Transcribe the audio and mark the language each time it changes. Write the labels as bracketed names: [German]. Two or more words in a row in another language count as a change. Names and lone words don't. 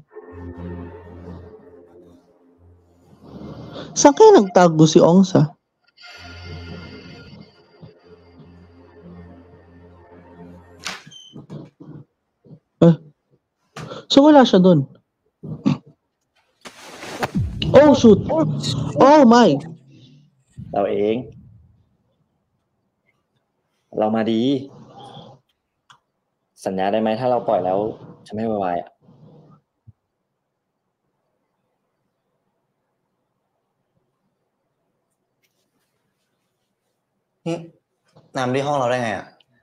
[Filipino] Saan kaya nagtago si Ongsa? So wala siya doon. [English] Oh shoot. Oh my. [Thai] เราเอง เรามาดี สัญญาได้ไหมถ้าเราปล่อยแล้วจะไม่วายอ่ะ นี่นำที่ห้องเราได้ไงอ่ะ